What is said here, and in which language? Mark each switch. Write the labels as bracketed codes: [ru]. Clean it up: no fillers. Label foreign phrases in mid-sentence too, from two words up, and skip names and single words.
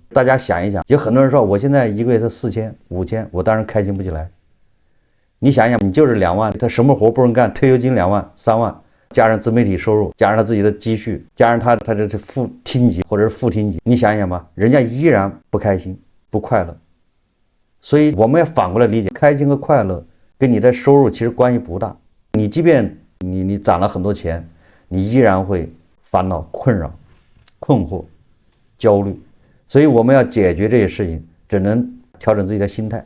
[zh] 大家想一想，有很多人說我現在一個月是4000、5000，我當然開心不起來。你想想，你就是2萬，他什麼活不能幹，退休金2萬、3萬。加上自媒體收入，加上他自己的積蓄，加上他這是副厅级或者是副厅级，你想想吧，人家依然不開心不快樂。所以我們要反过來理解，開心和快樂跟你的收入其實關係不大。你即便你攒了很多錢，你依然會煩惱、困擾、困惑、焦慮。所以我們要解決這些事情，只能調整自己的心態。